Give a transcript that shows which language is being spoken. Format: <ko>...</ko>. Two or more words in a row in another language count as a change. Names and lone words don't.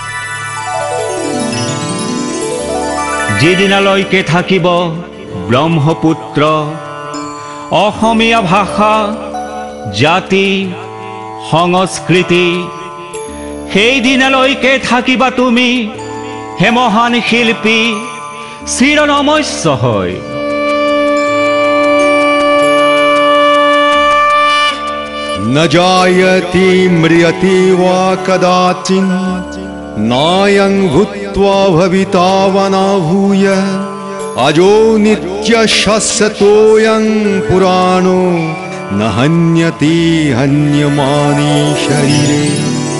<as>যিদিনালৈকে থাকিব ব্ৰহ্মপুত্ৰ, অসমীয়া ভাষা জাতি সংস্কৃতি, সেইদিনালৈকে থাকিবা তুমি হে মহান শিল্পী চিৰনমস্য হয়।</as> <sa>न जायति म्रियति वा कदाचिन् नायं भूत्वा भविता वा न भूय। अजो नित्यः शाश्वतोऽयं पुराणो न हन्यते हन्यमाने शरीरे।</sa>